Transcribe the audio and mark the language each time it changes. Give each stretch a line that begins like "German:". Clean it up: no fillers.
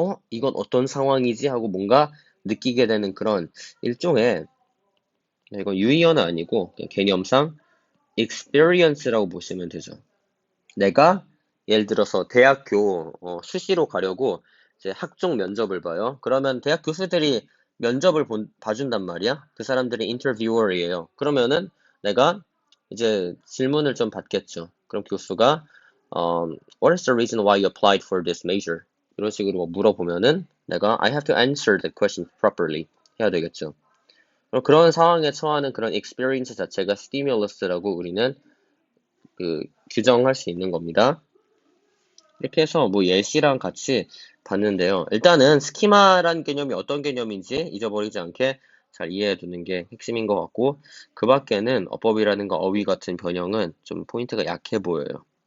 Korean: 이건 어떤 상황이지? 하고 뭔가 느끼게 되는 그런 일종의, 이건 유의어는 아니고 개념상 experience라고 보시면 되죠. 내가 예를 들어서 대학교 수시로 가려고 이제 학종 면접을 봐요. 그러면 대학 교수들이 면접을 봐준단 말이야. 그 사람들이 인터뷰어예요. 그러면은 내가 이제 질문을 좀 받겠죠. 그럼 교수가
English: What is the reason why you applied for this major? 이런 식으로 물어보면은 내가 I have to answer the question properly 해야 되겠죠.
Korean: 그런 상황에 처하는 그런 experience 자체가 stimulus라고 우리는 규정할 수 있는 겁니다. 이렇게 해서 뭐 예시랑 같이 봤는데요. 일단은 스키마란 개념이 어떤 개념인지 잊어버리지 않게 잘 이해해 두는 게 핵심인 것 같고, 그 밖에는 어법이라든가 어휘 같은 변형은 좀 포인트가 약해 보여요.